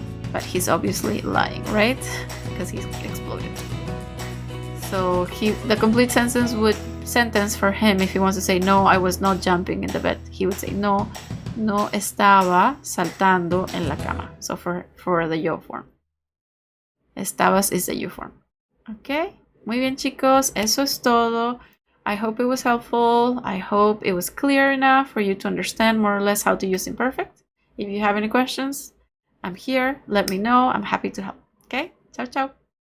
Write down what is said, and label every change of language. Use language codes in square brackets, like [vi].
[en] But he's obviously lying, right? Because he's exploded. So the complete sentence for him, if he wants to say no, I was not jumping in the bed, he would say [es] no estaba saltando en la cama. [en] So for the yo form. Estabas is the you form. [es] Okay, muy bien chicos, eso es todo. [en] I hope it was helpful. I hope it was clear enough for you to understand more or less how to use imperfect. If you have any questions, I'm here. Let me know. I'm happy to help. Okay, ciao, ciao.